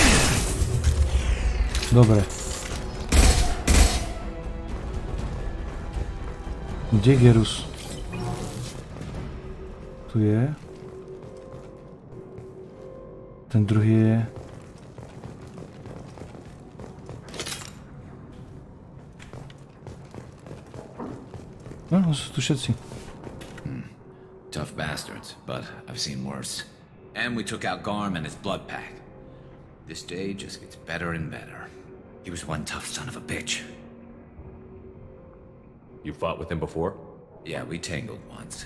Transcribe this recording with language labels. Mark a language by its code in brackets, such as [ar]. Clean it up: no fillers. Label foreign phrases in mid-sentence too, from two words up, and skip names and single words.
[sk] Dobre. Kde je Gerus? Tu je. Ten druhý je. No, sú tu všetci. [en] Tough bastards, but I've seen worse. And we took out Garm and his blood pack. This day just gets better and better. He was one tough son of a bitch. You fought with him before? Yeah, we tangled once.